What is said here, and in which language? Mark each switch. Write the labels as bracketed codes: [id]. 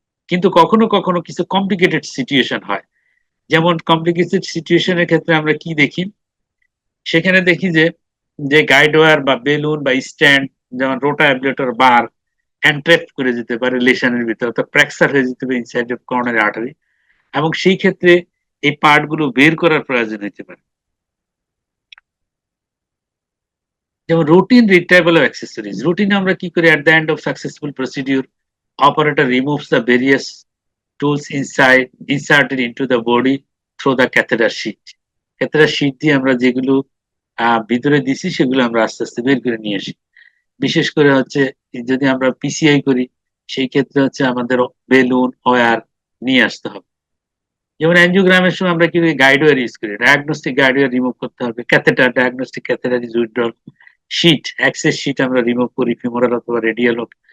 [bn] কিন্তু কখনো কখনো কিছু কমপ্লিকেটেড সিচুয়েশন হয়। যেমন কমপ্লিকেটেড সিচুয়েশনের ক্ষেত্রে আমরা কি দেখি, সেখানে দেখি যে যে গাইড ওয়্যার বা বেলুন বা স্ট্যান্ড, যেমন রোটা অ্যাবলেটর বার, এন্ট্রেপ করে যেতে পারে লেশনের ভিতরে, তো ফ্র্যাকচার হয়ে যেতে পারে ইনসাইড অফ করোনারি আর্টারি। এবং সেই ক্ষেত্রে এই পার্ট গুলো বের করার প্রয়োজন হতে পারে। যেমন [en] routine retrieval of accessories, [bn] routine আমরা কি করি? [en] At the end of successful procedure, operator removes the various tools inserted into the body through the catheter sheet. [bn] catheter sheet দিয়ে আমরা যেগুলো ভিতরে দিছি সেগুলো আমরা আস্তে আস্তে বের করে নিয়ে আসি। বিশেষ করে হচ্ছে যদি আমরা পিসিআই করি সেই ক্ষেত্রে হচ্ছে আমাদের বেলুন ওয়্যার নিয়ে আসতে হবে। যেমন অ্যানজিওগ্রামের সময় আমরা কি গাইডওয়্যার ইউজ করি, ডায়াগনস্টিক গাইডওয়্যার রিমুভ করতে হবে, catheter diagnostic [en] catheter is withdrawal, [bn] sheet access sheet আমরা রিমুভ করি, ফিমোরাল অথবা রেডিয়াল হোক।